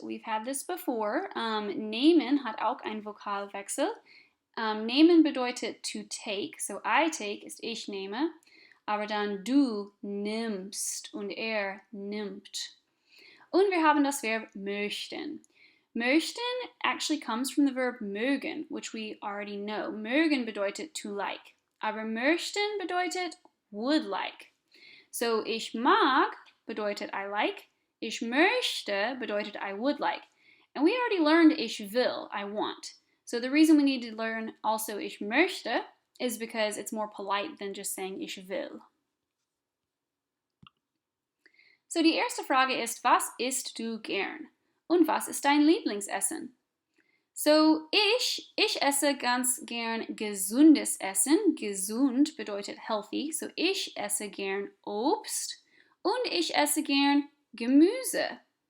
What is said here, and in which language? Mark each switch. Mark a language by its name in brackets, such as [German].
[English] We've had this before. [German] Nehmen hat auch einen Vokalwechsel. Nehmen bedeutet [English] to take. [German] So, [English] I take [German] ist ich nehme. Aber dann du nimmst und er nimmt. Und wir haben das Verb möchten. [English] Möchten actually comes from the verb mögen, which we already know. [German] Mögen bedeutet to like. Aber möchten bedeutet [English] would like. [German] So, ich mag bedeutet [English] I like. [German] Ich möchte bedeutet [English] I would like. And we already learned [German] ich will, [English] I want. So the reason we need to learn also [German] ich möchte [English] is because it's more polite than just saying [German] ich will. So, die erste Frage ist, was isst du gern? Und was ist dein Lieblingsessen? So, ich esse ganz gern gesundes Essen. Gesund bedeutet healthy. So, ich esse gern Obst und ich esse gern Gemüse.